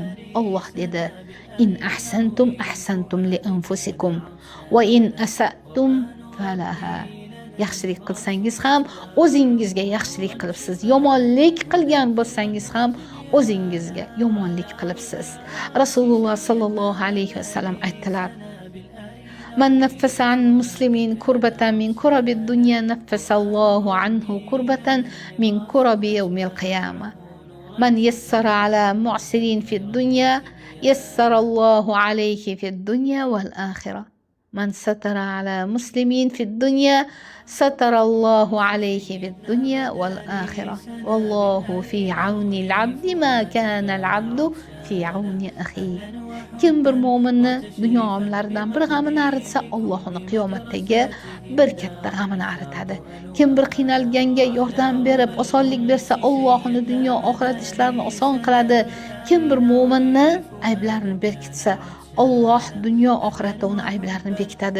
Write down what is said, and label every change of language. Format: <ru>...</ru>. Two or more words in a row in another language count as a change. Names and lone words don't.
<uz>Alloh dedi:</uz> <ar>"إن أحسنتم أحسنتم لأنفسكم وإن أسأتم فلها."</ar> <uz>Yaxshilik qilsangiz ham o'zingizga yaxshilik qilibsiz. Yomonlik qilgan bo'lsangiz ham o'zingizga yomonlik qilibsiz. Rasululloh sallallohu alayhi vasallam aytdilar:</uz> <ar>"من نفس عن مسلم كربة من كرب الدنيا نفس الله عنه كربة من كرب يوم القيامة. من يسر على معسر في الدنيا يسر الله عليه في الدنيا والآخرة. من ستر على مسلم في الدنيا ستر الله عليه في الدنيا والآخرة. والله في عون العبد ما كان العبد في عون أخيه."</ar> <uz>Kim bir mo'minni dunyo g'amlaridan bir g'amini aritsa, Alloh uni qiyomatdagi bir katta g'amini aritadi. Kim bir qiynalganga yordam berib, osonlik bersa, Alloh uni dunyo oxirat ishlarini oson qiladi. Kim bir mo'minni ayblarini berkitsa, Alloh dunyo oxiratda uni ayblarini bekitadi.</uz>